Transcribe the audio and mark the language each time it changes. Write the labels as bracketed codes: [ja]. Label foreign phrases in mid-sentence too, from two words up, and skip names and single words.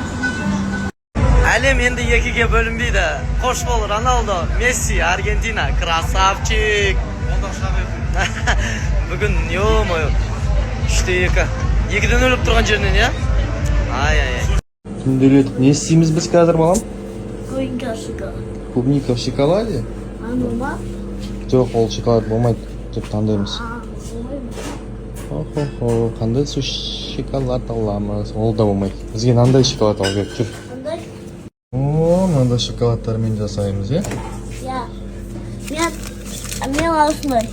[kk] Әлем енді екіге бөлінбейді. Қош бол, Роналдо, Месси, Аргентина, красавчик. Бүгін, ё-мое, 3-2. 2-ден өліп тұрған жерінен, я? Ай-ай-ай. Түнделетіп, не істейміз біз қазір, балам? [ru] Клубника в шоколаде. Клубника в шоколаде? [kk] Ба? Жоқ, ол шоколад болмайды деп таңдаймыз. Хо-хо-хо, қандай су шоколад аламыз? Ол да болмайды. Бізге мынандай шоколад алу керек, жүр. Қандай? Мынандай шоколадтармен жасаймыз, е? Я. Мен осындай.